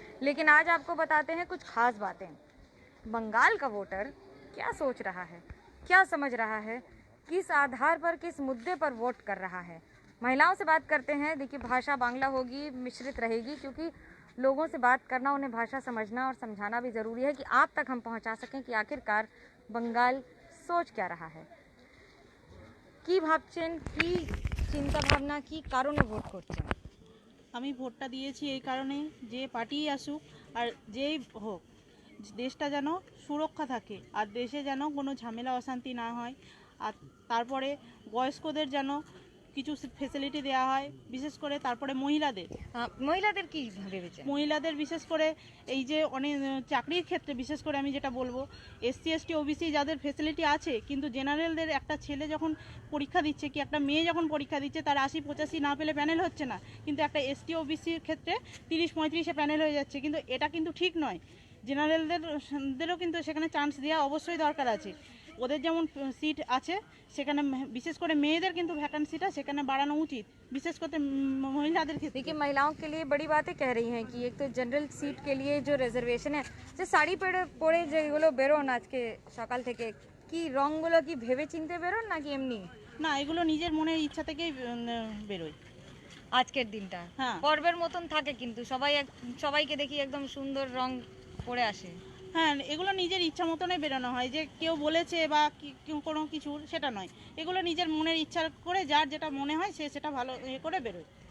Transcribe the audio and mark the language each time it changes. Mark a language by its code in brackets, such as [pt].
[hi] लेकिन आज आपको बताते हैं कुछ खास बातें। बंगाल का वोटर क्या सोच रहा है, क्या समझ रहा है, किस आधार पर, किस मुद्दे पर वोट कर रहा है। महिलाओं से बात करते हैं। देखिए, भाषा बांग्ला होगी, मिश्रित रहेगी, क्योंकि लोगों से बात करना, उन्हें भाषा समझना और समझाना भी ज़रूरी है कि आप तक हम पहुंचा सकें कि आखिरकार बंगाल सोच क्या रहा है। [bn] কি ভাবছেন, কি চিন্তা ভাবনা, কি কারণে ভোট করছেন? আমি ভোটটা দিয়েছি এই কারণে যে পার্টিই আসুক আর যেই হোক, দেশটা যেন সুরক্ষা থাকে আর দেশে যেন কোনো ঝামেলা অশান্তি না হয়। আর তারপরে বয়স্কদের যেন কিছু ফেসিলিটি দেওয়া হয়, বিশেষ করে তারপরে মহিলাদের কি ভেবেছেন? মহিলাদের বিশেষ করে এই যে অনেক চাকরির ক্ষেত্রে বিশেষ করে আমি যেটা বলবো, এসসি এসটি ওবিসি যাদের ফেসিলিটি আছে, কিন্তু জেনারেলদের একটা ছেলে যখন পরীক্ষা দিচ্ছে কি একটা মেয়ে যখন পরীক্ষা দিচ্ছে, তার 80-85 না পেলে প্যানেল হচ্ছে না, কিন্তু একটা এসটি ওবিসির ক্ষেত্রে 30-35-এ প্যানেল হয়ে যাচ্ছে। কিন্তু এটা কিন্তু ঠিক নয়। জেনারেলদেরও কিন্তু সেখানে চান্স দেওয়া অবশ্যই দরকার আছে। ওদের যেমন সিট আছে সেখানে বিশেষ করে মেয়েদের কিন্তু ভ্যাকান্সিটা সেখানে বাড়ানো উচিত, বিশেষ করে महिलाদের ক্ষেত্রে। [hi] देखिए, महिलाओं के लिए बड़ी बातें कह रही हैं कि एक तो जनरल सीट के लिए जो रिजर्वेशन है, [bn] যে শাড়ি পরে যেগুলো বেরোন আজকে সকাল থেকে, কি রঙগুলো কি ভেবে চিনতে বেরোন নাকি এমনি? না, এগুলো নিজের মনের ইচ্ছা থেকেই বেরোয়। আজকের দিনটা হ্যাঁ, পর্বের মতন থাকে, কিন্তু সবাইকে দেখি একদম সুন্দর রং পরে আসে। হ্যাঁ, এগুলো নিজের ইচ্ছা মতনই বেরোনো হয়, যে কেউ বলেছে বা কোনো কিছু সেটা নয়। এগুলো নিজের মনের ইচ্ছা করে যার যেটা মনে হয় সে সেটা ভালো করে বেরোয়।